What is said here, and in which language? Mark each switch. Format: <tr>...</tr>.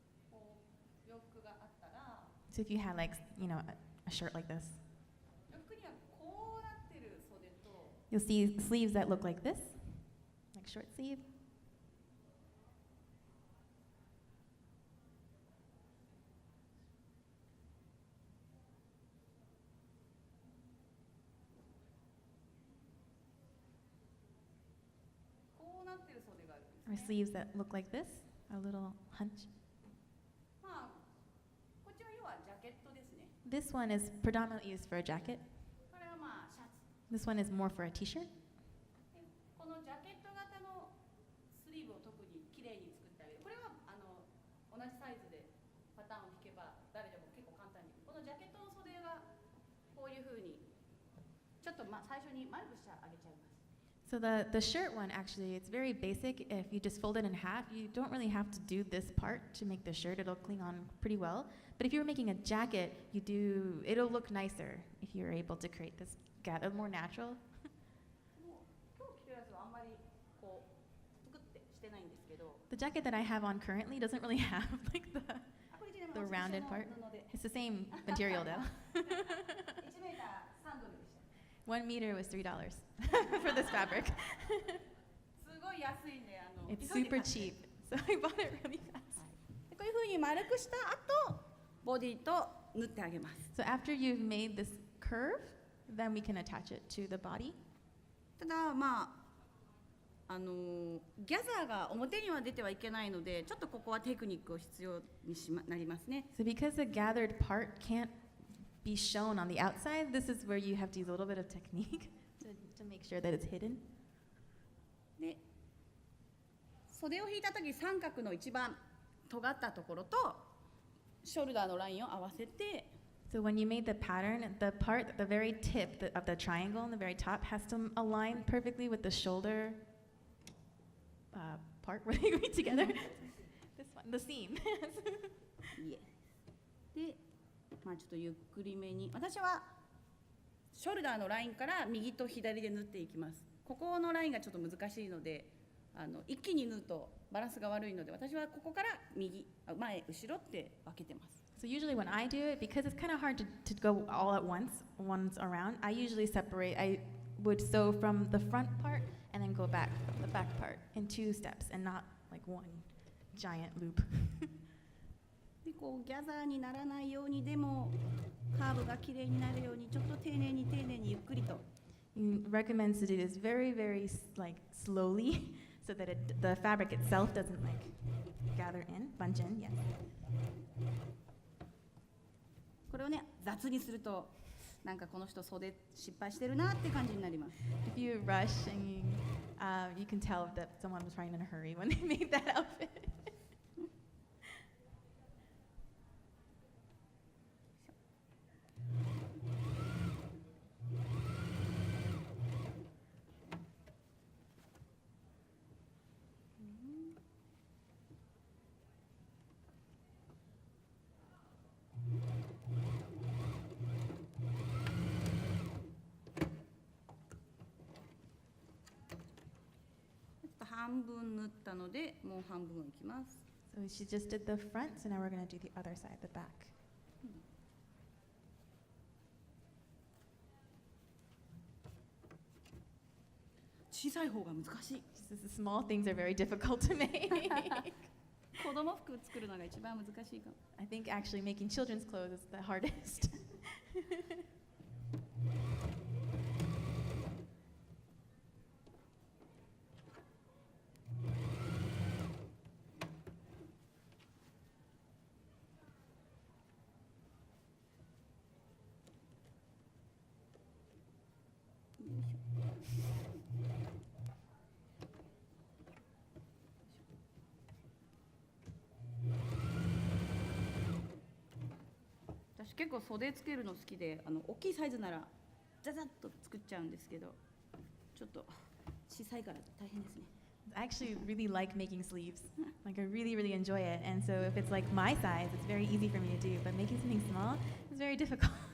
<ja>これが洋服があったら、</ja> <en>So if you had like, a shirt like this,</en> <ja>洋服にはこうなってる袖と、</ja> <en>you'll see sleeves that look like this, like short sleeve.</en> <ja>こうなってる袖があるん</ja> <en>Or</en> <ja>ですね。</ja> <en>sleeves that look like this, a little hunch.</en> <ja>まあこっちは要はジャケットですね。</ja> <en>This one is predominantly used for a jacket.</en> <ja>これはまあシャツ。</ja> <en>This one is more for a t-shirt.</en> <ja>でこのジャケット型のスリーブを特に綺麗に作ってあげる。これは同じサイズでパターンを引けば誰でも結構簡単に。このジャケットの袖がこういう風にちょっと最初に丸くしてあげちゃいます。</ja> <en>So the shirt one, actually, it's very basic. If you just fold it in half, you don't really have to do this part to make the shirt. It'll cling on pretty well. But if you're making a jacket, it'll look nicer if you're able to create this gather, more natural.</en> <ja>もう今日着てるやつはあんまりこうぷくってしてないんですけど、</ja> <en>The jacket that I have on currently doesn't really have like the</en> <ja>これ一</ja> <en>the rounded part.</en> <ja>布で</ja> <en>It's the same material though.</en> <ja>1メーター3ドルでした。</ja> <en>1 meter was $3 for this fabric.</en> <ja>すごい安いんで急いで</ja> <en>super</en> <ja>買って</ja> <en>cheap. So I bought it really fast.</en> <ja>でこういう風に丸くした後、ボディと縫ってあげます。</ja> <en>So after you've made this curve, then we can attach it to the body.</en> <ja>ただギャザーが表には出てはいけないので、ちょっとここはテクニックを必要になりますね。</ja> <en>So because the gathered part can't be shown on the outside, this is where you have to use a little bit of technique to make sure that it's hidden.</en> <ja>で、袖を引いた時三角の一番尖ったところとショルダーのラインを合わせて、</ja> <en>So when you made the pattern, the part, the very tip of the triangle on the very top has to align perfectly with the shoulder part where they meet together. This one, the seam.</en> <ja>で、ちょっとゆっくりめに、私はショルダーのラインから右と左で縫っていきます。ここのラインがちょっと難しいので、一気に縫うとバランスが悪いので、私はここから前後ろって分けてます。</ja> <en>So usually when I do it, because it's kind of hard to go all at once around, I usually separate. I would sew from the front part and then go back from the back part in 2 steps and not like one giant loop.</en> <ja>でこうギャザーにならないように、でもカーブがきれいになるように、ちょっと丁寧にゆっくりと。</ja> <en>he recommends to do this very, very like slowly, so that the fabric itself doesn't like gather in, bunch in. Yes.</en> <ja>これをね雑にするとなんかこの人袖失敗してるなって感じになります。</ja> <en>If you rush and you can tell that someone was trying in a hurry when they made that outfit.</en> <ja>半分縫ったのでもう半分いきます。</ja> <en>So she just did the front, so now we're going to do the other side, the back.</en> <ja>小さい方が難しい。</ja> <en>She says the small things are very difficult to make.</en> <ja>子供服作るのが一番難しいかも。</ja> <en>I think actually making children's clothes is the hardest.</en> <ja>私結構袖つけるの好きで、大きいサイズならザザッと作っちゃうんですけど、ちょっと小さいから大変ですね。</ja> <en>I actually really like making sleeves. Like I really, really enjoy it. And so if it's like my size, it's very easy for me to do. But making something small is very difficult.</en>